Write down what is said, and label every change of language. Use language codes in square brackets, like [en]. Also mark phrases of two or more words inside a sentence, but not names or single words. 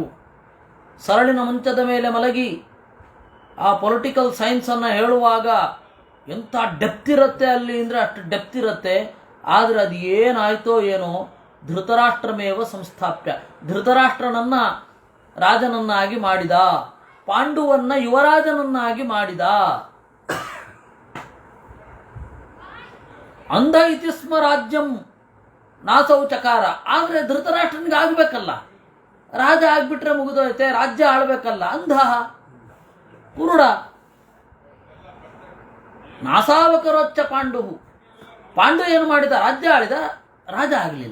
[kn] ಸರಳಿನ ಮಂಚದ ಮೇಲೆ ಮಲಗಿ ಆ [en] political science [kn] ಹೇಳುವಾಗ ಎಂಥ ಡೆಪ್ತ್ ಇರುತ್ತೆ ಅಲ್ಲಿ ಅಂದರೆ ಅಷ್ಟು ಡೆಪ್ತ್ ಇರುತ್ತೆ. ಆದರೆ ಅದು ಏನಾಯ್ತೋ ಏನೋ, [sa] ಧೃತರಾಷ್ಟ್ರಮೇವ ಸಂಸ್ಥಾಪ್ಯ, [kn] ಧೃತರಾಷ್ಟ್ರನನ್ನ ರಾಜನನ್ನಾಗಿ ಮಾಡಿದ, ಪಾಂಡುವನ್ನ ಯುವರಾಜನನ್ನಾಗಿ ಮಾಡಿದ. [sa] ಅಂಧ ಇತಿ ಸ್ಮ ರಾಜ್ಯಂ ನಾಸೌ ಚಕಾರ. [kn] ಆದರೆ ಧೃತರಾಷ್ಟ್ರನಿಗೆ ಆಗ್ಬೇಕಲ್ಲ, ರಾಜ ಆಗ್ಬಿಟ್ರೆ ಮುಗಿದೋಯ್ತೆ, ರಾಜ್ಯ ಆಳ್ಬೇಕಲ್ಲ. [sa] ಅಂಧ ಕುರುಡ. ನಾಸಾವಕರೋಚ್ಚ ಪಾಂಡು. [kn] ಪಾಂಡು ಏನು ಮಾಡಿದ? ರಾಜ್ಯ ಆಳಿದ, ರಾಜ ಆಗಲಿಲ್ಲ.